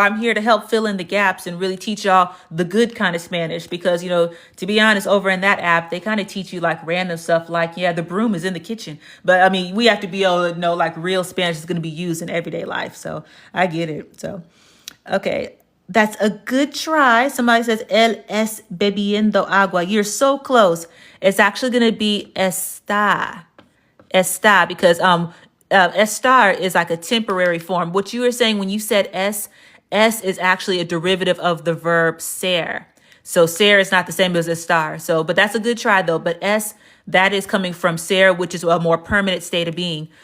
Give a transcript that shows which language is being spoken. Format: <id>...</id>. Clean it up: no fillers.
<en>I'm here to help fill in the gaps and really teach y'all the good kind of Spanish because, to be honest, over in that app, they kind of teach you like random stuff like, yeah, the broom is in the kitchen. But I mean, we have to be able to know like real Spanish is going to be used in everyday life. So I get it. So, okay. That's a good try. Somebody says,</en> <es>él es bebiendo agua.</es> <en>You're so close. It's actually going to be está. Está, because estar is like a temporary form. What you were saying when you said es is actually a derivative of the verb ser. So ser is not the same as estar. So, but that's a good try though. But that is coming from ser, which is a more permanent state of being.</en>